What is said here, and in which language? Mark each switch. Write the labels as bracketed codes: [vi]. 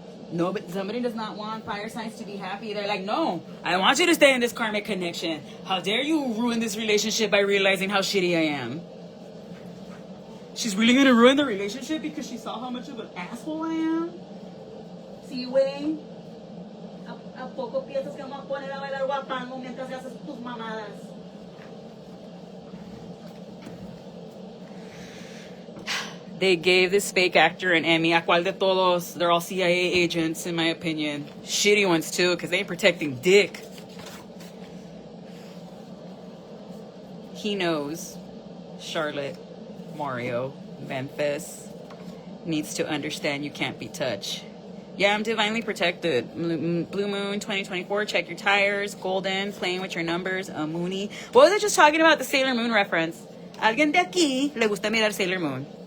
[en] No, but somebody does not want fire signs to be happy. They're like, no, I want you to stay in this karmic connection. How dare you ruin this relationship by realizing how shitty I am? She's really gonna ruin the relationship because she saw how much of an asshole I am? [es] Sí, güey. ¿A poco piensas que vamos a poner a bailar guapango mientras haces tus mamadas? [en] They gave this fake actor an Emmy. [es] ¿A cuál de todos? [en] They're all CIA agents, in my opinion. Shitty ones, too, because they ain't protecting dick. He knows. Charlotte, Mario, Memphis needs to understand you can't be touched. Yeah, I'm divinely protected. Blue Moon 2024, check your tires. Golden, playing with your numbers. A Mooney. What was I just talking about? The Sailor Moon reference. [es] Alguien de aquí le gusta mirar Sailor Moon.